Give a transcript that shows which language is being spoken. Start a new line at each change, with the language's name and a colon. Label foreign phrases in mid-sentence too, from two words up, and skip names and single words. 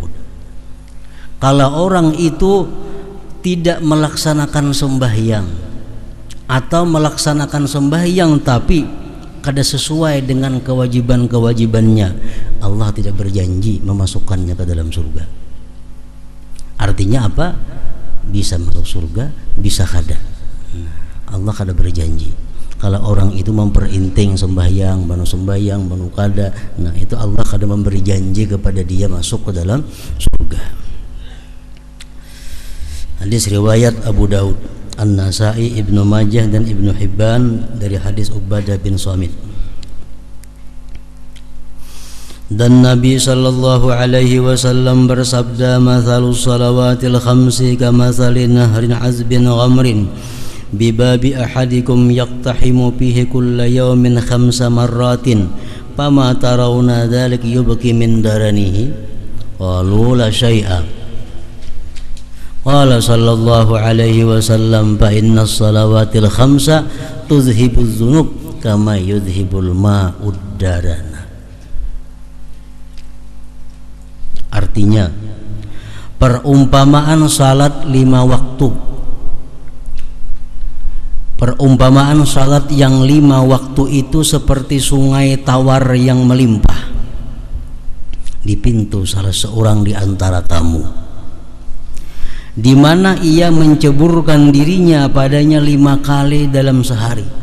Indonesian: Kalau orang itu tidak melaksanakan sembahyang atau melaksanakan sembahyang tapi kada sesuai dengan kewajiban-kewajibannya, Allah tidak berjanji memasukkannya ke dalam surga. Artinya apa? Bisa masuk surga, bisa kada.
Banjar: Allah kada berjanji. Kalau orang itu memperinting sembahyang, manu kada, nah itu Allah kada memberi janji kepada dia masuk ke dalam surga.
Indonesian: Hadis riwayat Abu Daud, An-Nasai, Ibnu Majah dan Ibnu Hibban dari hadis Ubadah bin Samit. Dan Nabi
Arabic: صلى الله عليه وسلم bersabda, "مثل الصلوات الخمس كمثل نهر عذب غمر بباب أحدكم يقتحم فيه كل يوم خمس مرات فما ترون ذلك يبقي من درنه?" قالوا لا شيء. قال صلى الله عليه وسلم فإن الصلوات الخمس تذهب الذنوب كما يذهب الماء الدرن."
Indonesian: Artinya, perumpamaan salat 5 waktu, perumpamaan salat yang 5 waktu itu seperti sungai tawar yang melimpah di pintu salah seorang di antara kamu, di mana ia menceburkan dirinya padanya 5 kali dalam sehari.